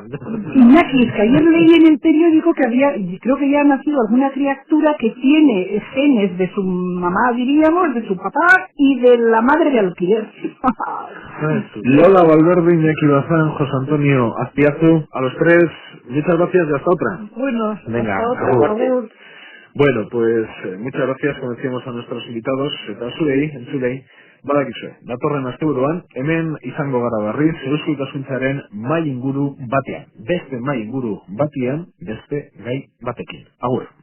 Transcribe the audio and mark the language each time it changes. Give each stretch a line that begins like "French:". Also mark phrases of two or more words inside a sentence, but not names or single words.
Spanish: Iñaki, es que ayer leí en el periódico que creo que ya ha nacido alguna criatura que tiene genes de su mamá, diríamos, de su papá y de la madre de alquiler. Lola Valverde, Iñaki Bazán, José Antonio Azpiazu, a los 3, muchas gracias y hasta otra. Bueno, venga, hasta otra, por favor. Bueno, pues muchas gracias, como decíamos, a nuestros invitados,
Basque: eta Zulei, badakizue, datorren asteburuan, hemen izango gara berriz, Eusko Ikaskuntzaren mai inguru batean, beste mai inguru batean, beste gai batekin. Agur.